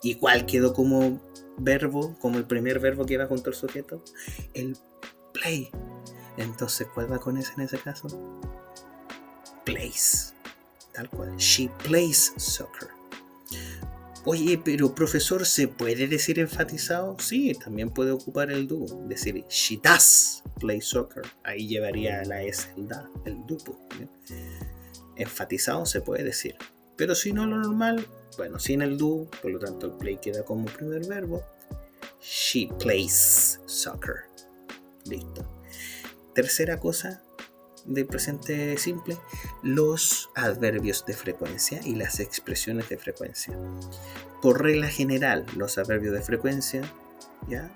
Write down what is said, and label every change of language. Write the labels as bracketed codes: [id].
[es] ¿Y cuál quedó como verbo, como el primer verbo que va junto al sujeto? El play. Entonces, ¿cuál va con ese en ese caso? Plays. Tal cual. [en] She plays soccer. [es] Oye, pero profesor, ¿se puede decir enfatizado? Sí, también puede ocupar el do. [en] Decir, she does play soccer. [es] Ahí llevaría la S, el do. ¿Bien? Enfatizado se puede decir. Pero si no, lo normal, bueno, sin el do, por lo tanto el play queda como primer verbo. [en] She plays soccer. [es] Listo. Tercera cosa del presente simple, los adverbios de frecuencia y las expresiones de frecuencia. Por regla general, los adverbios de frecuencia ¿ya?